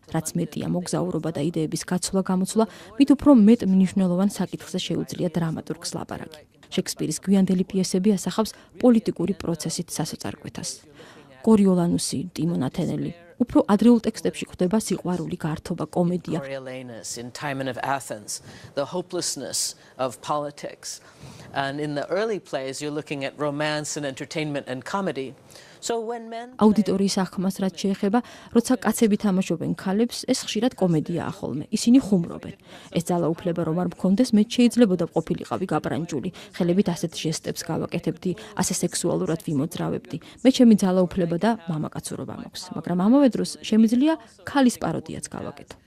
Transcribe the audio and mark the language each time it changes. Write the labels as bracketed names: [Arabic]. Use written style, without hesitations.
[Georgian] რაც მეტია მოგზაურობა და იდეების გაცვლა-გამოცვლა, მით უფრო მეტ მნიშვნელოვან საკითხზე შეუძლია დრამატურგს ლაპარაკი. შექსპირის გვიანდელი პიესები ასახავს პოლიტიკური პროცესით სასოწარკვეთას. კორიოლანუსი, ტიმონათენელი, უფრო ადრეულ ტექსტებში გვხვდება სიყვარული, გართობა, კომედია. [English] Coriolanus in Timon of Athens, the hopelessness of politics. And in the early plays, you're looking at romance and entertainment and comedy. [Georgian] აუდიტორიის აღქმას რაც შეეხება, როცა კაცები თამაშობენ ქალებს, ეს ხშირად კომედიაა ხოლმე. ისინი ხუმრობენ. ეს ძალაუფლება რომ არ მქონდეს, მე შეიძლებოდა ყოფილიყავი გაბრანჯული, ხელებით ასეთ ჟესტებს გავაკეთებდი, ასე სექსუალურად ვიმოძრავებდი. მე ჩემი ძალაუფლება და მამაკაცურობა მაქვს, მაგრამ ამავე დროს შემიძლია ქალის პაროდიაც გავაკეთო.